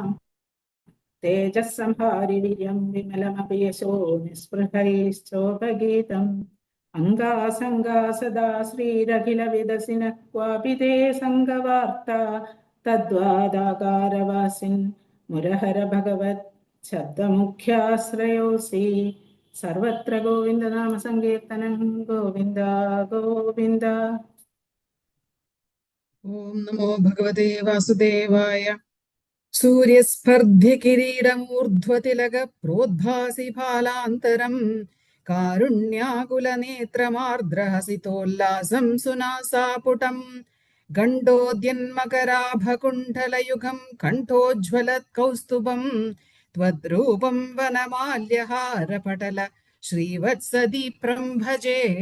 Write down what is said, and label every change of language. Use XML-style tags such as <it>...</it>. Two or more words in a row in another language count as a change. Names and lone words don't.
<sa>തേജസ്സംഹാരി വീര്യം വിമലമപി യശോ നിസ്പൃഹൈശ്ചോപഗീതം അംഗാസംഗാ സദാ ശ്രീരഖില വിദസിന ക്വാപി തേ സംഗവാർത്ത തദ്വാദാകാരവാസിൻ മുരഹര ഭഗവത് ശബ്ദമുഖ്യാശ്രയോസി സർവത്ര ഗോവിന്ദ നാമ സങ്കീർത്തനം ഗോവിന്ദ ഗോവിന്ദ. ഓം നമോ ഭഗവതേ വാസുദേവായ. सूर्यस्पर्धिकिरीटमूर्ध्वतिलक प्रोद्भासि फालान्तरम् कारुण्याकुलनेत्रमार्द्रहसितोल्लासं सुनासापुटम् गण्डोद्यन्मकराभकुण्ठलयुगम् कण्ठोज्ज्वलत्कौस्तुभम् त्वद्रूपम् वनमाल्यहारपटल श्रीवत्सदीप्रं भजे</sa>